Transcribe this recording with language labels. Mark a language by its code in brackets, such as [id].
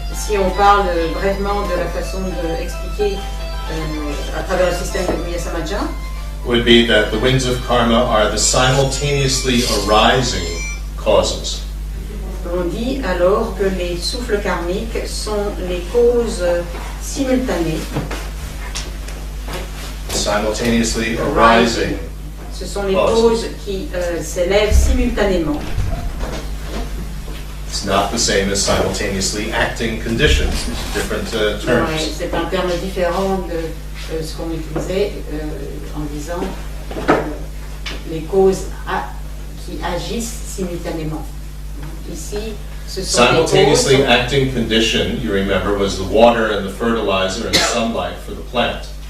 [fr] Si on parle brièvement de la façon d'expliquer à travers le système de Gukya Samaja, [en] would be that the winds of karma are the simultaneously arising causes. [fr] On dit alors que les souffles karmiques sont les causes simultanées. [en] Simultaneously arising. [fr] Ce sont les causes qui s'élèvent simultanément. [en] It's not the same as simultaneously acting conditions. These different terms. [fr] Ouais, c'est un terme différent de ce qu'on utilisait en disant les causes qui agissent simultanément. Ici, ce sont [en] simultaneously [fr] les causes, [en] acting condition, you remember, was the water and the fertilizer and the sunlight for the plant.